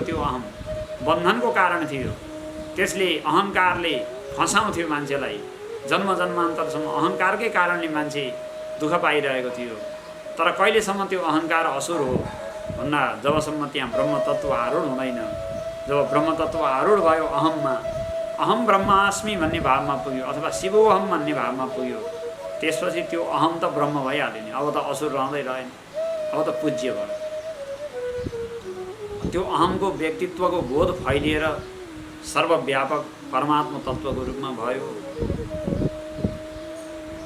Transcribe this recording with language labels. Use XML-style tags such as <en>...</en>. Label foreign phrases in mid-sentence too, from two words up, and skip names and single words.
<ne>त्यो अहम बन्धनको कारण थियो। त्यसले अहङ्कारले फसाउँथ्यो मान्छेलाई। जन्म जन्मान्तरसम्म अहङ्कारकै कारणले मान्छे दुःख पाइरहेको थियो। तर कहिलेसम्म त्यो अहङ्कार असुर हो भन्दा जबसम्म त्यहाँ ब्रह्मतत्त्व आरूढ हुँदैन। जब ब्रह्मतत्त्व आरूढ भयो अहममा,</ne> <sa>अहम ब्रह्मास्मि</sa> <ne>भन्ने भावमा पुग्यो अथवा शिवोहम भन्ने भावमा पुग्यो, त्यसपछि त्यो अहम त ब्रह्म भइहाल्यो नि। अब त असुर रहँदै रहेन, अब त पूज्य भयो। त्यो अहमको व्यक्तित्वको बोध फैलिएर सर्वव्यापक परमात्मा तत्त्वको रूपमा भयो।</ne>